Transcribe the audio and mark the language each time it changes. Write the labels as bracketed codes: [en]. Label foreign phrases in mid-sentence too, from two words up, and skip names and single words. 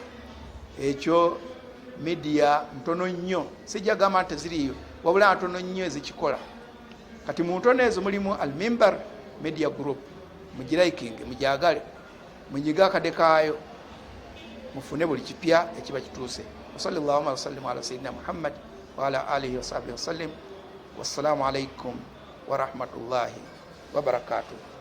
[lg] Ekyo media ntono nnyo, sijja gamba nti ziriyo, wabula ntono nnyo ezikikola. Kati mu ntono ezo mulimu Al-Mimbar Media Group. Mugiraikinge, mujagale, munyiga akade kaayo, mufune buli kipya ekiba kituuse. [ar] صلى الله عليه وسلم على سيدنا محمد وعلى آله وصحبه وسلم. والسلام عليكم ورحمة الله وبركاته.